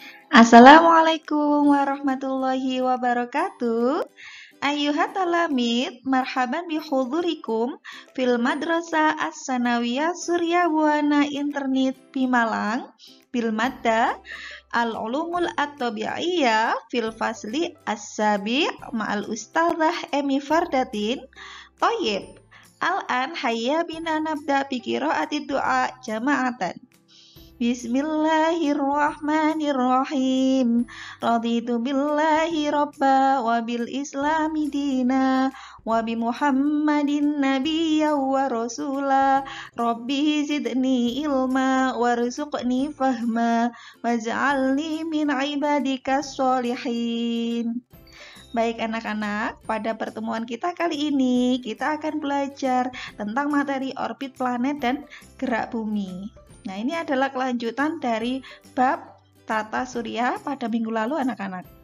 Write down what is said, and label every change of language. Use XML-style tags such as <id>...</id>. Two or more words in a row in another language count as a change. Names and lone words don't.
<ar>السلام عليكم ورحمة الله وبركاته. أيها التلاميذ، مرحبا بحضوركم في المدرسة الثانوية Surya Buana Internet Pimalang بالمادة العلوم الطبيعية في الفصل السابع مع الأستاذة Emi Fardatin. Thayyib. الآن هيا بنا نبدأ بقراءة الدعاء جماعة. Bismillahirrahmanirrahim. رضيت بالله ربا وبالإسلام دينا وبمحمد نبيا ورسولا. رب زدني علما وارزقني فهما واجعلني من عبادك الصالحين.</ar> <id>Baik anak-anak, pada pertemuan kita kali ini kita akan belajar tentang materi orbit planet dan gerak bumi. Nah, ini adalah kelanjutan dari bab tata surya pada minggu lalu anak-anak.</id>